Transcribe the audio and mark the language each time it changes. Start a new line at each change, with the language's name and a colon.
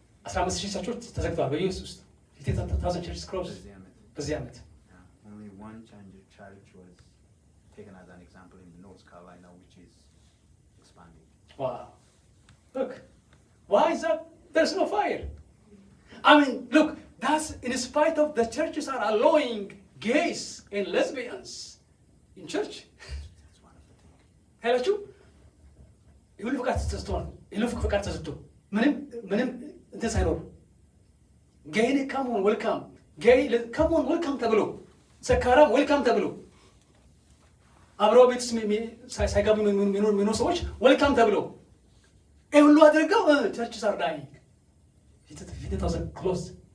Amharic: 15,000 ቸርቾች ተዘግተዋል በዩኤስ ውስጥ
English: 15,000 churches closed
Amharic: በዚህ ዓመት.
English: Only one church was taken as an example in North Carolina, which is expanding. Wow. Look. Why is that? There's no fire. I mean, look, that's in spite of the churches are allowing gays and lesbians in church. That's one of the things. Hello,
Amharic: ይሁን ፍቃድ ተሰጥቷል። ይሁን ፍቃድ ተሰጥቶ ምንም እንትን ሳይኖር ጌይን ካሞን ዌልካም ካሞን ዌልካም ተብሎ ሰካራም ዌልካም ተብሎ አብረው ቤት ሳይጋቡ የሚኖሩ ሰዎች ዌልካም ተብሎ ይሄ ሁሉ አድርገው
English: ቸርችስ አር ዳይንግ
Amharic: 15,000
English: closed.